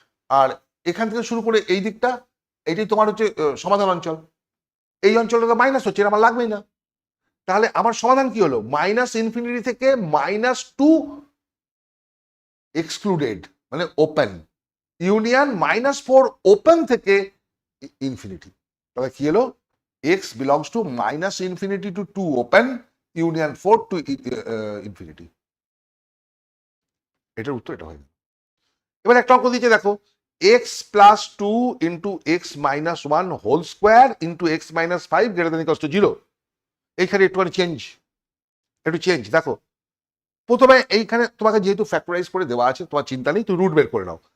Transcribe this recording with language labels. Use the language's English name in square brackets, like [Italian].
[Bangla] আর এখান থেকে শুরু করে এই দিকটা, এইটাই তোমার হচ্ছে সমাধান অঞ্চল। এই অঞ্চলটা তো মাইনাস হচ্ছে, এটা আমার লাগবেই না। তাহলে আমার সমাধান কি হলো? মাইনাস ইনফিনিটি থেকে -2 এক্সক্লুডেড মানে ওপেন, ইউনিয়ন -4 ওপেন থেকে ইনফিনিটি। তাহলে কি হলো? [English] x belongs to -infinity to 2 open, union 4 to infinity। [Bangla] এটার উত্তর এটা হয়। এবার একটা অঙ্ক দিয়েছে দেখো, x + 2 × x - 1 whole square × x - 5 > 0। এইখানে একটুখানি একটু চেঞ্জ দেখো। প্রথমে এইখানে তোমাকে যেহেতু ফ্যাক্টরাইজ করে দেওয়া আছে, তোমার চিন্তা নেই, তুমি রুট বের করে নাও।